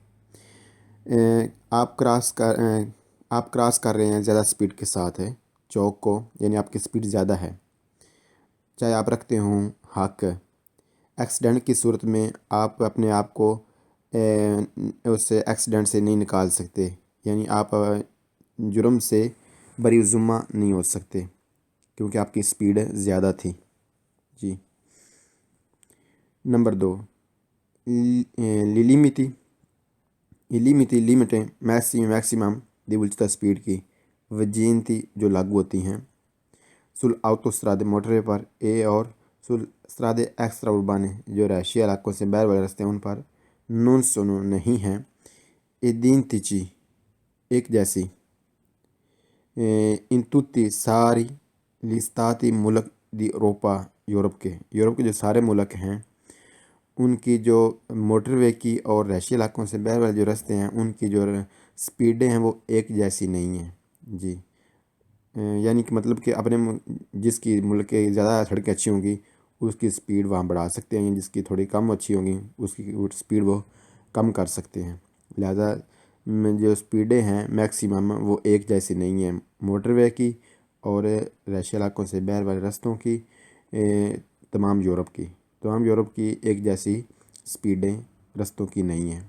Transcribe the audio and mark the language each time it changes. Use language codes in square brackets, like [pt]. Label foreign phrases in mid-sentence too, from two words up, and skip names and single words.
[ur] آپ کراس کر رہے ہیں زیادہ سپیڈ کے ساتھ ہے چوک کو، یعنی آپ کی سپیڈ زیادہ ہے، چاہے آپ رکھتے ہوں حق، ایکسیڈنٹ کی صورت میں آپ اپنے آپ کو اس ایکسیڈنٹ سے نہیں نکال سکتے، یعنی آپ جرم سے بری ذمہ نہیں ہو سکتے کیونکہ آپ کی سپیڈ زیادہ تھی جی۔ نمبر 2، لیمیٹیں [it] massimi di velocità [ur] سپیڈ کی وجینتی جو لاگو ہوتی ہیں [it] sulle autostrade [ur] موٹر وے پر اے اور [it] sulle strade extraurbane [ur] جو رہائشی علاقوں سے باہر والے راستے ہیں ان پر [it] non sono [ur] نہیں ہیں identici ایک جیسی [it] in tutti [ur] ساری [it] gli stati [ur] ملک [it] di Europa [ur] کے جو سارے ملک ہیں ان کی جو موٹر وے کی اور رہائشی علاقوں سے باہر والے جو راستے ہیں ان کی جو سپیڈیں ہیں وہ ایک جیسی نہیں ہیں جی یعنی کہ مطلب کہ اپنے جس کی ملک کے زیادہ سڑکیں اچھی ہوں گی اس کی سپیڈ وہاں بڑھا سکتے ہیں، جس کی تھوڑی کم اچھی ہوں گی اس کی سپیڈ وہ کم کر سکتے ہیں، لہذا جو سپیڈیں ہیں میکسیمم وہ ایک جیسی نہیں ہیں موٹر وے کی اور رہائشی علاقوں سے باہر والے راستوں کی تمام یورپ کی ایک جیسی سپیڈیں رستوں کی نہیں ہیں۔